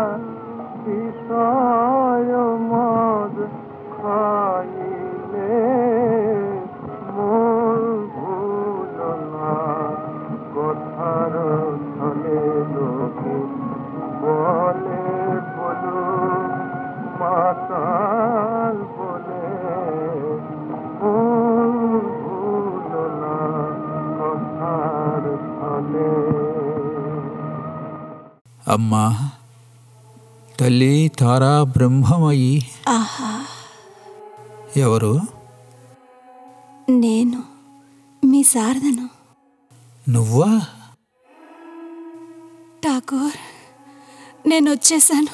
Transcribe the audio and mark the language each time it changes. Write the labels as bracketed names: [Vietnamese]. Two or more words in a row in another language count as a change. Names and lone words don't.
[Bangla] বিষয় মদ খাইলে মন ভুলো না কথার ছলে লোকে বলে বলুক মাতাল বলে মন ভুলো না কথার ছলে। [Telugu] అమ్మా తల్లి తారా బ్రహ్మమయి. ఆహా, ఎవరు? నేను మీ శారదను. నువ్వా? ఠాకూర్, నేను వచ్చేసాను.